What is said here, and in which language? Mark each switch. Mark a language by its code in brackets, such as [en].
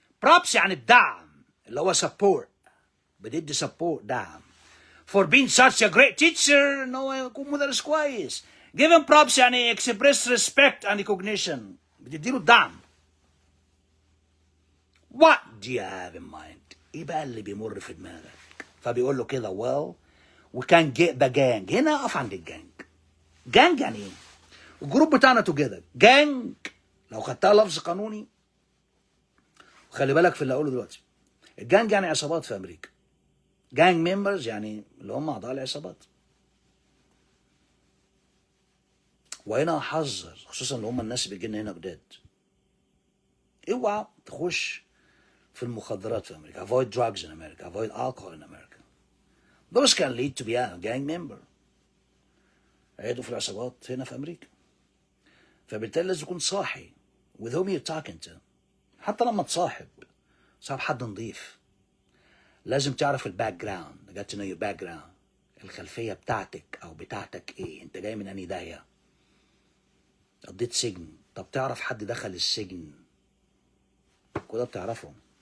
[ar] props يعني الدعم، اللي هو support، بدي support، دعم. [en] for being such a great teacher، [ar] ان هو يكون مدرس كويس. [en] give him props يعني express respect and recognition، [ar] بتديله الدعم. [en] what do you have in mind؟ [ar] ايه بقى اللي بيمر في دماغك؟ فبيقول له كده [en] well we can get the gang. [ar] هنا اقف عند الجانج. جانج يعني ايه؟ الجروب بتاعنا توجذر. جانج لو خدتها لفظ قانوني، وخلي بالك في اللي هقوله دلوقتي، الجانج يعني عصابات في امريكا. جانج ممبرز يعني اللي هم اعضاء العصابات. وهنا احذر خصوصا اللي هم الناس اللي بيجينا هنا جداد، اوعى تخش في المخدرات في امريكا. [en] avoid drugs in America، avoid alcohol in America. those can lead to be a gang member، [ar] عيدوا في العصابات هنا في امريكا. فبالتالي لازم تكون صاحي [en] with whom you're talking to. [ar] حتى لما تصاحب حد نظيف، لازم تعرف الباك جراوند. [en] got to know your background، [ar] الخلفيه بتاعتك او بتاعتك ايه، انت جاي من انهي داهيه، قضيت سجن، طب تعرف حد دخل السجن، كده بتعرفهم.